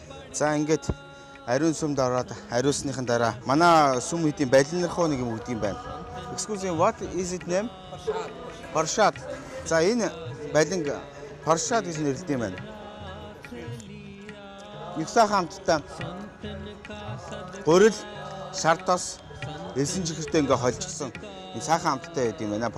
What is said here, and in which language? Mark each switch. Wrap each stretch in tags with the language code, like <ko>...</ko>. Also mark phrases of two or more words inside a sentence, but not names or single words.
<mn>За ингээд ариун сүмд ороод ариусныхан дараа манай сүм хэдийн балинрахуу нэг юм өгдөг юм байна.</mn> <en>Excuse me, what is it name?</en> <mn>Паршат. За энэ балинг паршат гэж нэрлэдэг юм байна. Нэг сайхан хамттай гурил, шартос, элсэн чихэртэй ингээ холжсон. Энэ сайхан хамттай байдаг юм байна.</mn>